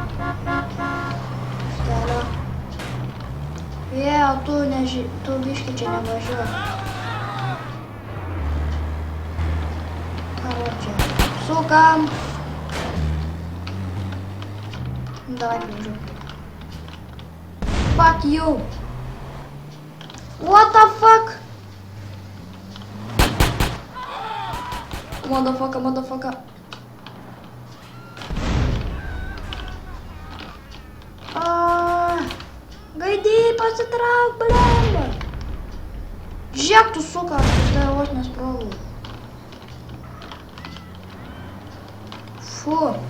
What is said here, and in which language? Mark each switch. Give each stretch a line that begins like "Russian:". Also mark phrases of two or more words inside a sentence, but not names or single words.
Lithuanian: Stelio. Tu biški čia nevažiuok. Karočią. Sukam. Давай,
Russian: бежу.
English: Fuck you. What the fuck? Motherfucker.
Lithuanian: Gaidį, pasitrauk, blemba. Žiūrėk, tu suka, aš tave vos nesprogau. Fu.